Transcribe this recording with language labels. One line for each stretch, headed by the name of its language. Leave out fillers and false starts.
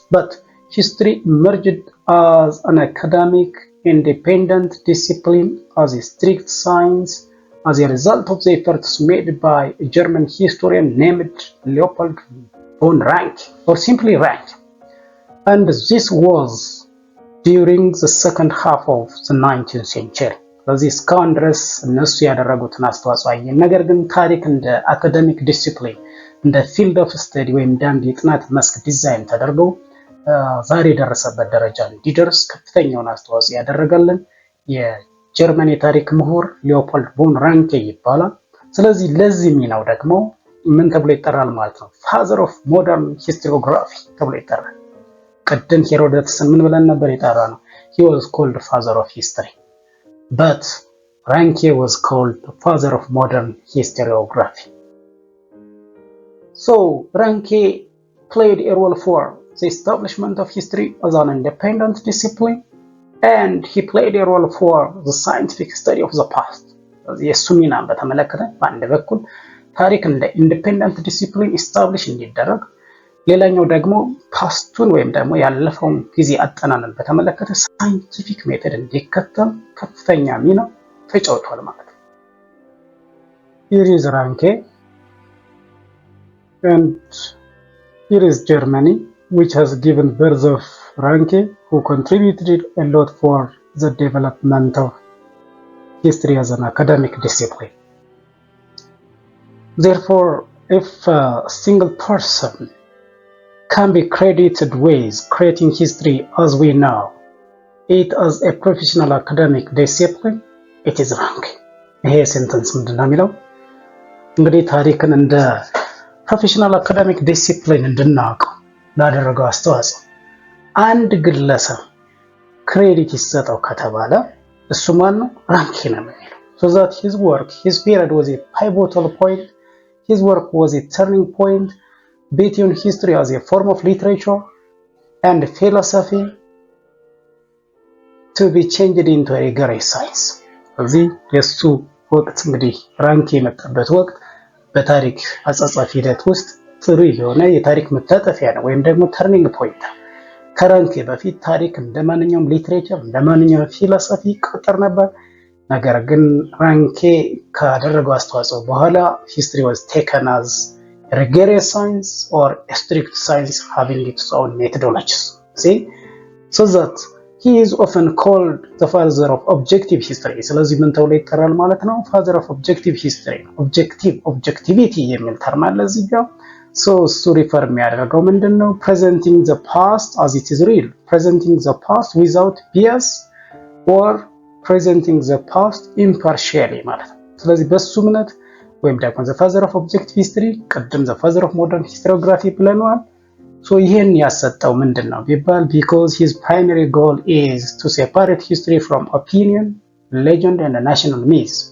English: But history emerged as an academic independent discipline, as a strict science, as a result of the efforts made by a German historian named Leopold von Ranke, or simply Ranke. And this was during the second half of the 19th century.
Amharic: በዚህ እስካሁን ድረስ እነሱ ያደረጉትን አስተዋጽኦ አየን። ነገር ግን ታሪክ እንደ አካዳሚክ ዲሲፕሊን እንደ ፊልድ ኦፍ ስተዲ ወይም አንድ የጥናት መስክ ዲዛይን ተደርጎ ዛሬ የደረሰበት ደረጃ እንዲደርስ ከፍተኛውን አስተዋጽኦ ያደረገልን የጀርመን የታሪክ ምሁር ሊዮፖልድ ቮን ራንኬ ይባላል። ስለዚህ ለዚህ ሚናው ደግሞ ምን ተብሎ ይጠራል ማለት ነው? ፋዘር ኦፍ ሞደርን ሂስቶሪዮግራፊ ተብሎ ይጠራል። ቅድም ሄሮዶተስን ምን ብለን ነበር የጠራ ነው?
English: he was called father of history but Ranke was called the father of modern historiography. So Ranke played a role for the establishment of history as an independent discipline, and he played a role for the scientific study of the past.
Amharic: የሱ ሚናን በተመለከተ በአንድ በኩል ታሪክ እንደ ኢንዲፔንደንት ዲሲፕሊን ኢስታብሊሽ እንዲደረግ፣ ሌላኛው ደግሞ ፓስቱን ወይም ደግሞ ያለፈውን ጊዜ አጠናንን በተመለከተ ሳይንቲፊክ ሜተድ እንዲከተል ከፍተኛ ሚና ተጫውቷል ማለት ነው።
English: Here is Ranke and here is Germany, which has given birth of Ranke, who contributed a lot for the development of history as an academic discipline. Therefore, if a single person can be credited with creating history as we know it as a professional academic discipline, it is Ranke.
Amharic: ይሄ ሴንተንስ ምንድነው የሚለው? እንግዲህ ታሪክን እንደ ፕሮፌሽናል አካዳሚክ ዲሲፕሊን እንድናውቀው ላደረገው አስተዋጽኦ አንድ ግለሰብ ክሬዲት ይሰጠው ከተባለ እሱ ማን ነው? ራንኬ ነው የሚለው።
English: So that his work, his period was a pivotal point. His work was a turning point between history as a form of literature and philosophy to be changed into a rigorous science.
Amharic: እዚህ የሱ ወቅት እንግዲህ ራንኬ የመጣበት ወቅት በታሪክ አጻጻፍ ሂደት ውስጥ ጥሩ የሆነ የታሪክ መታጠፊያ ነው ወይም ደግሞ ተርኒንግ ፖይንት። ከራንኬ በፊት ታሪክ እንደማንኛውም ሊትሬቸር እንደማንኛውም ፊሎሶፊ ይቆጠር ነበር። ነገር ግን ራንኬ ካደረገው አስተዋጽኦ በኋላ
English: history was taken as a rigorous science or a strict science having its own methodologies. See? So that he is often called the father of objective history.
Amharic: ስለዚህ ምን ተብሎ ይጠራል ማለት ነው?
English: father of objective history.
Amharic: objectivity የሚል ተርም አለ እዚህ ጋር። so እሱ ሪፈር የሚያደርገው ምንድነው?
English: presenting the past as it is real, presenting the past without bias or presenting the past impartially
Amharic: ማለት ነው። ስለዚህ በሱ እምነት ወይም ደግሞ
English: the father of objective history
Amharic: ቀደም
English: the father of modern historiography
Amharic: ብለናል።
English: so
Amharic: ይሄን ያሰጠው ምንድነው ቢባል
English: because his primary goal is to separate history from opinion, legend and national myth.